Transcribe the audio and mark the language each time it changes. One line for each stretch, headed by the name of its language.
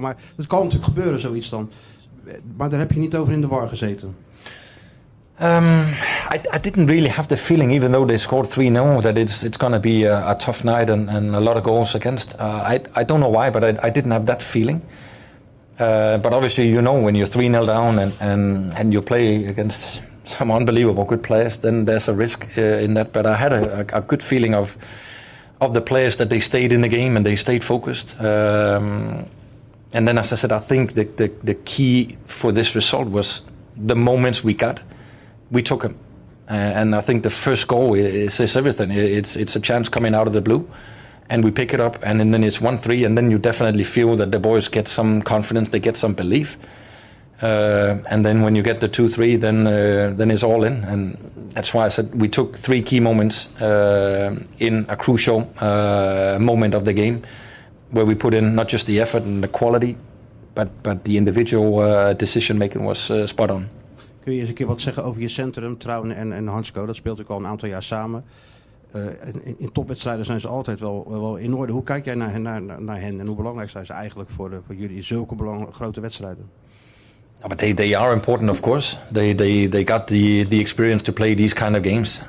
Dutch: Maar het kan natuurlijk gebeuren, zoiets dan. Maar daar heb je niet over in de war gezeten.
English: I didn't really have the feeling, even though they scored 3-0, that it's going to be a tough night and a lot of goals against. I don't know why, but I didn't have that feeling. But obviously, you know, when you're 3-0 down and you play against some unbelievable good players, then there's a risk in that. But I had a good feeling of the players, that they stayed in the game and they stayed focused. And then, as I said, I think the key for this result was the moments we got. We took them. And I think the first goal says everything. It's a chance coming out of the blue, and we pick it up, and then it's 1-3, and then you definitely feel that the boys get some confidence, they get some belief. And then when you get the 2-3, then it's all in. And that's why I said we took 3 key moments in a crucial moment of the game, where we put in not just the effort and the quality, but the individual decision making was spot on.
Dutch: Kun je eens een keer wat zeggen over je centrum, Trouwen en Hansko? Dat speelt ook al een aantal jaar samen. In topwedstrijden zijn ze altijd wel in orde. Hoe kijk jij naar hen en hoe belangrijk zijn ze eigenlijk voor jullie in zulke grote wedstrijden?
English: But they are important, of course. They got the experience to play these kind of games.